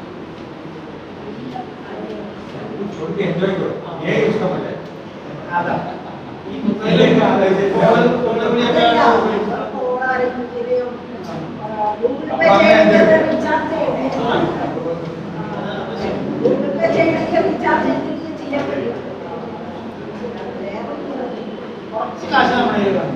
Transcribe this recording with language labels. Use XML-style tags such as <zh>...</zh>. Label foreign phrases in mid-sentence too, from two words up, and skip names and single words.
<hi>छोड़ के एंजॉय करो, ये उसका मजा है.</hi> <ml>അതാ ഈ മൊബൈലിൽ കുറച്ച് കാശ് നമ്മുടെ കയ്യിൽ വേണം.</ml>